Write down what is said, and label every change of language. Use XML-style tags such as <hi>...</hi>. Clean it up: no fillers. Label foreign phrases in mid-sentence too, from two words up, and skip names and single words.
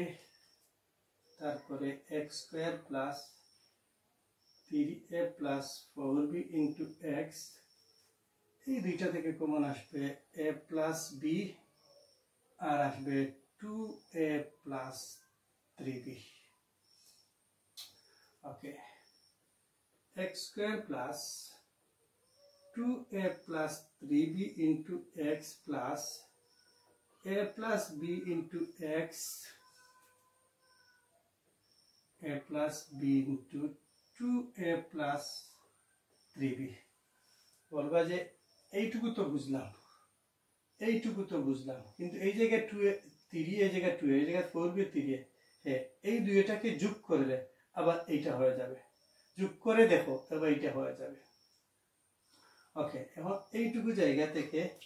<en>তারপরে x square plus 3a plus 4b into x,</en> <bn>এই দুইটা থেকে কমন আসবে</bn> <en>a plus b,</en> <bn>আর আসবে</bn> <en>2a plus 3b, ওকে। x square plus 2a plus 3b into x plus a plus b into x a plus b into 2a plus 3b</en> <bn>বলবা যে এইটুকু তো বুঝলাম কিন্তু এই জায়গায় 2a 3 এই জায়গায় 2 এই জায়গায় 4b 3 হ্যাঁ এই দুইটাকে যোগ করলে আবার এইটা হয়ে যাবে যোগ করে দেখো তবে এইটা হয়ে যাবে ওকে এখন এইটুকু জায়গা থেকে</bn>